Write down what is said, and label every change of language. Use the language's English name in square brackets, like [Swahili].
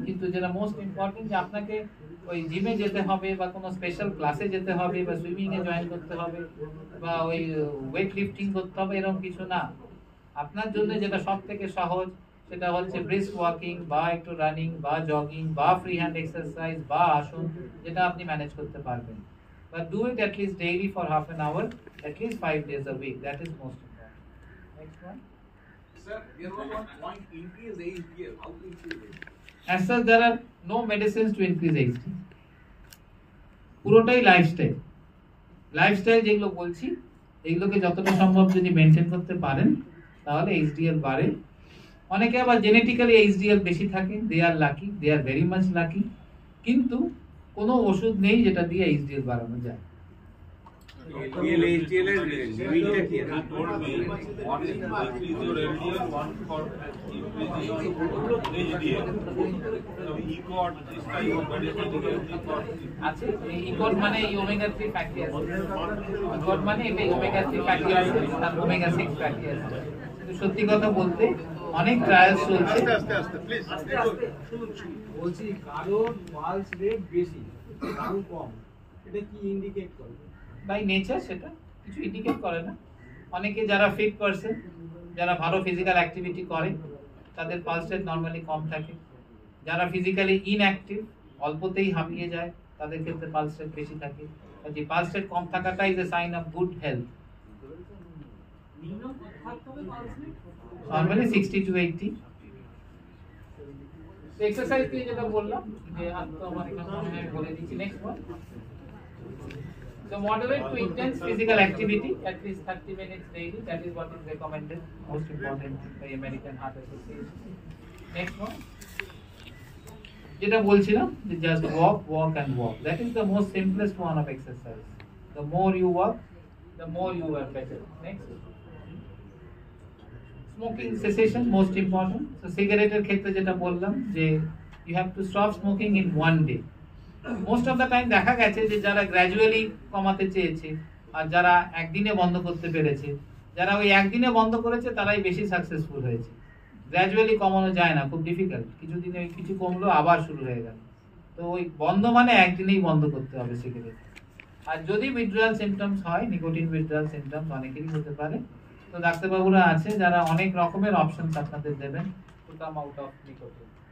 [Bangla] কিন্তু যেটা most important, যে আপনাকে ওই জিমে যেতে হবে বা কোনো স্পেশাল ক্লাসে যেতে হবে বা সুইমিং এ জয়েন করতে হবে বা ওই ওয়েট লিফটিং করতে হবে, এরকম কিছু না। আপনার জন্য যেটা সবথেকে সহজ, সেটা হচ্ছে ব্রিস্ক ওয়াকিং বা একটু রানিং বা জগিং বা ফ্রি হ্যান্ড এক্সারসাইজ বা আসন, যেটা আপনি ম্যানেজ করতে পারবেন। [English] But do it at least daily for half an hour, at least 5 days a week. That is most important. Next one. Sir, there was one point, increase HDL. How to increase it? As such, there are no medicines to increase HDL. [Bangla] পুরোটাই lifestyle. Lifestyle যেগুলো বলছি, এগুলোকে যতটা সম্ভব যদি maintain করতে পারেন তাহলে HDL বাড়ে। অনেকে আবার জেনেটিক্যালি HDL বেশি থাকে, [English] They are lucky, they are very much lucky. [Bangla] কিন্তু কোনো ওষুধ নেই যেটা দিয়ে HDL বাড়ানো যায়। [English] LDL is limitটা কি? You told me one is to increase your LDL, one for increasing your HDL. So ECOT, this type of medicine, ECOT. [Bangla] আছে ইকট মানে এই ওমেগা 3 ফ্যাটি অ্যাসিড, ইকট মানে এই ওমেগা 3 ফ্যাটি অ্যাসিড আর ওমেগা 6 ফ্যাটি অ্যাসিড। কিন্তু সত্যি কথা বলতে অনেক ট্রায়ালস চলছে। আস্তে আস্তে প্লিজ শুনুন। বলছি কারোর পালস রেট বেশি, কারো কম, এটা কি ইন্ডিকেট করে? বাই নেচার সেটা কিছু ইন্ডিকেট করে না। অনেকে যারা ফিট পারসন, যারা ভালো ফিজিক্যাল অ্যাক্টিভিটি করে, তাদের পালস রেট নরমালি কম থাকে। যারা ফিজিক্যালি ইনঅ্যাক্টিভ, অল্পতেই হাঁপিয়ে যায়, তাদের ক্ষেত্রে পালস রেট বেশি থাকে। যে পালস রেট কম থাকাটা [English] Is a sign of good health. [Bangla] Normally 60 to 80। Exercise দিয়ে যেটা বললাম, যে আমার এখানে বলে দিচ্ছি। [English] Next one, so moderate to intense physical activity at least 30 minutes daily, that is what is recommended, most important by American Heart Association. Next one, [Bangla] যেটা বলছিলাম যে [English] Just walk and walk, that is the most simplest one of exercise. The more you walk, the more you are better. Next, smoking cessation, most important. So cigarette [Bangla] ক্ষেত্রে যেটা বললাম যে [English] you have to stop smoking in one day. Most of the time [Bangla] দেখা গেছে যে যারা gradually কমাতে চেয়েছে আর যারা একদিনে বন্ধ করতে পেরেছে, যারা ওই একদিনে বন্ধ করেছে তারাই বেশি সাকসেসফুল হয়েছে। গ্র্যাজুয়ালি কমানো যায় না, খুব ডিফিকাল্ট, কিছুদিনে কিছু কমলো আবার শুরু হয়ে গেল। তো ওই বন্ধ মানে একদিনেই বন্ধ করতে হবে সিগারেট। আর যদি উইথড্রয়াল সিমটমস হয়, নিকোটিন উইথড্রয়াল সিমটমস অনেকেরই হতে পারে, তো ডাক্তারবাবুরা আছে যারা অনেক রকমের অপশনস আপনাদের দেবেন [English] To come out of nicotine.